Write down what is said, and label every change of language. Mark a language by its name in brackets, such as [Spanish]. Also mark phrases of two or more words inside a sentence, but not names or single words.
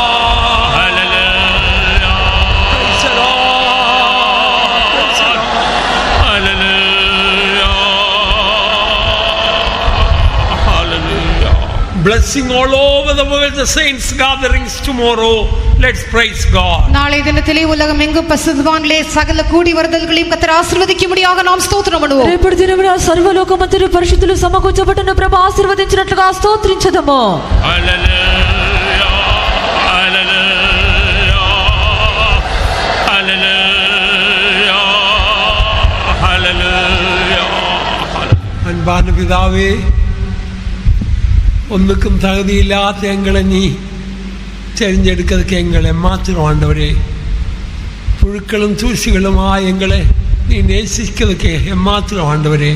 [English] Blessing all over the world, the saints gatherings tomorrow. Let's praise God. [Tamil] நாளை தினத்திலே உலகம் எங்கும் பரிசுத்தவான்களே சகல கூடி வருதல்களையும் கர்த்தர் ஆசீர்வதிக்கும்படியாக நாம் స్తోత్రం பண்ணுவோம். [Telugu] రేపటి దినమున సర్వలోకమంతటి పరిశుద్ధులు సమకూర్చబడిన ప్రభు ఆశీర్వదించినట్లుగా స్తోత్రించదము. హల్లెలూయా హల్లెలూయా హల్లెలూయా హల్లెలూయా. [Tamil] அன்பான பிதாவே, ஒன்றுக்கும் தகுதியில்லாத எங்களை நீ தெரிஞ்செடுக்கிறதுக்கு எங்களை மாத்திரம் ஆண்டவரே. புழுக்களும் தூசிகளுமா எங்களை நீ நேசிக்கிறதுக்கு எம்மாத்திரம் ஆண்டவரே.